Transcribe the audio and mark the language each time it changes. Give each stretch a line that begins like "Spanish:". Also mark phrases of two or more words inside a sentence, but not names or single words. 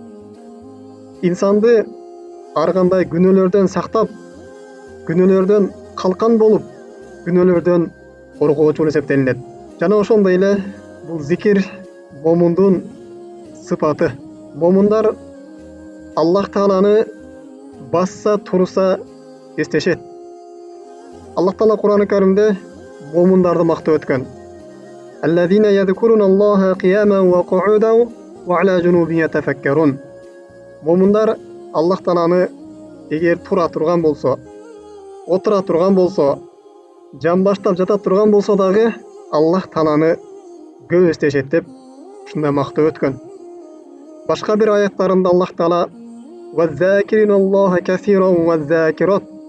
Kyrgyz: Инсанды ар кандай күнөөлөрдөн сактап, күнөөлөрдөн калкан болуп, күнөөлөрдөн коргоочу болуп эсептелинет. Жана ошондой эле бул зикир момундун сыпаты. Момундар Аллах Тааланы басса турса эстешет. Аллах Таала Кур'ан-ы Каримде момундарды мактап өткөн.
Arabic: الذين يذكرون الله قياما وقعودا وعلى جنوبهم يتفكرون.
Kyrgyz: Момундар Аллах Тааланы эгер тура турган болсо, отура турган болсо, жамбаштап жата турган болсо дагы Аллах Тааланы көп эстешет деп ушундай мактап өткөн. Башка бир аяттарында Аллах Таала
Arabic: والذاكرين الله كثيرا والذاكرات.